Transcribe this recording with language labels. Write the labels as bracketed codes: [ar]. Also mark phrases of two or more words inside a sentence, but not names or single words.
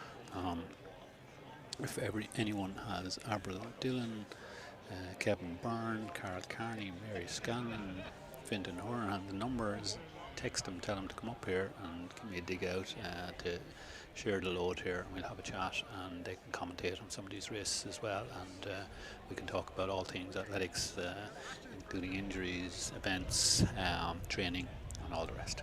[en] If anyone has Avril Dillon, Kevin Byrne, Carl Carney, Mary Scanlon, Fintan Horan, the numbers, text them, tell them to come up here and give me a dig out to share the load here, and we'll have a chat, and they can commentate on some of these races as well, and we can talk about all things athletics, including injuries, events, training, and all the rest.